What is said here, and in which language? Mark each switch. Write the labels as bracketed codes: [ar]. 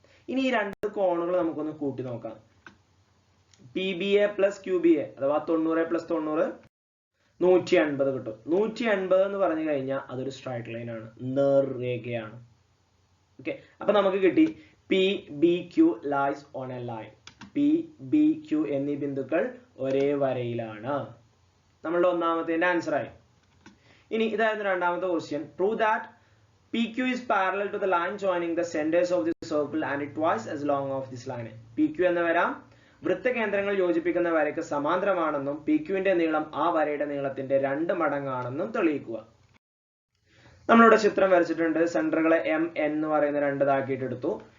[ml] ഇനി ഈ രണ്ട് കോണുകൾ നമുക്കൊന്ന് കൂട്ടി നോക്കാം. P B A plus Q B A അഥവാ 90 പ്ലസ് 90 180 കിട്ടും. 180 എന്ന് പറഞ്ഞു കഴിഞ്ഞാൽ അതൊരു സ്ട്രൈറ്റ് ലൈൻ ആണ്, നേർരേഖയാണ്. [en] okay, [ml] അപ്പൊ നമുക്ക് കിട്ടി [en] P B Q lies on a line. [ml] P B Q എന്നീ ബിന്ദുക്കൾ ഒരേ വരയിലാണ്. നമ്മളുടെ ഒന്നാമത്തെ ആൻസർ ആയി. ഇനി ഇതായിരുന്നു രണ്ടാമത്തെ question, [en] Prove that PQ is parallel to the line joining the centers of the circle and twice as long of this line. [ml] PQ എന്ന വര വൃത്തകേന്ദ്രങ്ങൾ യോജിപ്പിക്കുന്ന വരയ്ക്ക് സമാന്തരമാണെന്നും PQവിന്റെ നീളം ആ വരയുടെ നീളത്തിന്റെ 2 മടങ്ങാണെന്നും തെളിയിക്കുക. നമ്മളിവിടെ ചിത്രം വരച്ചിട്ടുണ്ട്. സെന്ററുകളെ എം എൻ എന്ന് പറയുന്ന രണ്ടതാക്കിയിട്ട് എടുത്തു.